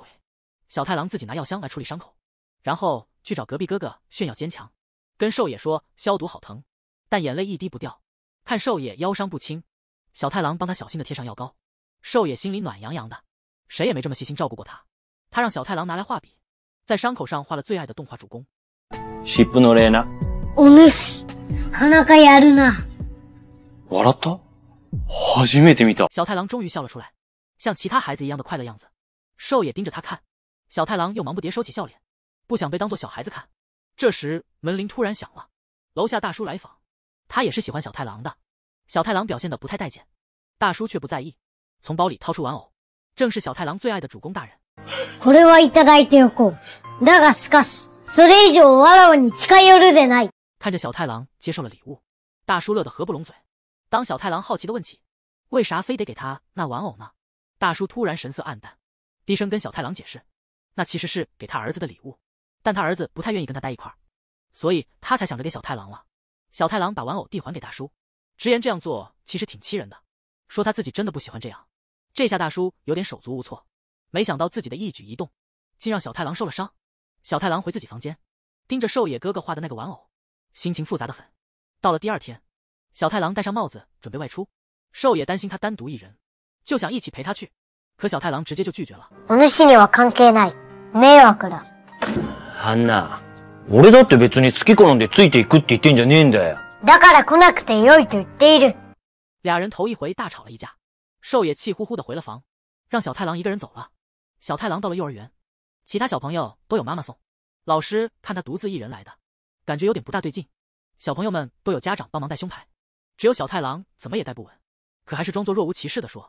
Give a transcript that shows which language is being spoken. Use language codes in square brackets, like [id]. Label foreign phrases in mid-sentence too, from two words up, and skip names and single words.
[zh] 小太郎自己拿药箱来处理伤口，然后去找隔壁哥哥炫耀坚强，跟寿也说消毒好疼，但眼泪一滴不掉。看寿也腰伤不轻，小太郎帮他小心的贴上药膏。寿也心里暖洋洋的，谁也没这么细心照顾过他。他让小太郎拿来画笔，在伤口上画了最爱的动画主公。 [ja] 湿布のレーナ。お主、なかなかやるな。笑った？初めて見た。 [zh] 小太郎终于笑了出来，像其他孩子一样的快乐样子。寿也盯着他看，小太郎又忙不迭收起笑脸，不想被当作小孩子看。这时门铃突然响了，楼下大叔来访，他也是喜欢小太郎的。小太郎表现得不太待见，大叔却不在意，从包里掏出玩偶，正是小太郎最爱的主公大人。 [ja] これはいただいておこう。だがしかし、それ以上わらわに近寄るでない。 [zh] 看着小太郎接受了礼物，大叔乐得合不拢嘴。当小太郎好奇地问起，为啥非得给他那玩偶呢？大叔突然神色黯淡，低声跟小太郎解释，那其实是给他儿子的礼物，但他儿子不太愿意跟他待一块儿，所以他才想着给小太郎了。小太郎把玩偶递还给大叔，直言这样做其实挺欺人的，说他自己真的不喜欢这样。这下大叔有点手足无措，没想到自己的一举一动竟让小太郎受了伤。小太郎回自己房间，盯着寿野哥哥画的那个玩偶，心情复杂的很。到了第二天，小太郎戴上帽子准备外出，寿野担心他单独一人，就想一起陪他去，可小太郎直接就拒绝了。 [ja] お主には関係ない。迷惑だ。あんな、俺だって別に好き好んでついていくって言ってんじゃねえんだよ。だから来なくてよいと言っている。 [zh] 俩人头一回大吵了一架，寿野气呼呼的回了房，让小太郎一个人走了。小太郎到了幼儿园，其他小朋友都有妈妈送，老师看他独自一人来的，感觉有点不大对劲。小朋友们都有家长帮忙带胸牌，只有小太郎怎么也带不稳，可还是装作若无其事的说。